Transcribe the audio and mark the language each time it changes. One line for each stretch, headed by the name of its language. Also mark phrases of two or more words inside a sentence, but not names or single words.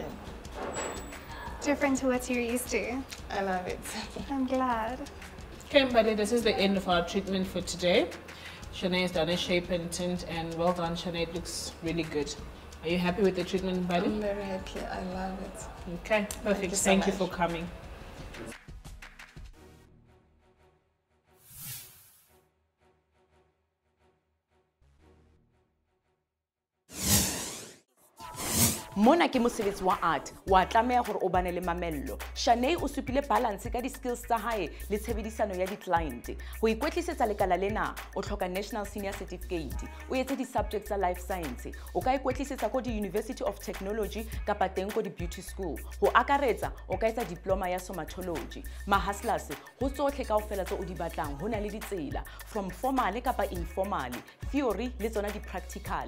English: Different to what you're used to. I love it. I'm glad. Okay, buddy, this is the end of our treatment for today. Charne has done a shape and tint, and well done, Charne. It looks really good. Are you happy with the treatment, buddy? I'm very happy. I love it. Okay, perfect. Thank you for coming.
Southern Sotho: Mona ke mosebetsi wa art wa tlameha hore o bane le mamello. Charne o supile balance ka di-skills tsa hae le tshebedisano ya di-client. Ho ikwetlisetsa lekala lena o hloka National Senior Certificate. O etse di-subjects tsa
English: life science.
Southern Sotho: O ka ikwetlisetsa ko di-University of Technology kapa teng ko di-
English: beauty school.
Southern Sotho: Ho akaretsa o ka etsa diploma ya somatology. Mahaslas ho tsohle kaofela tse o di batlang ho na le ditsela,
English: from formal
Southern Sotho: kapa informal, theory le tsona di-practical.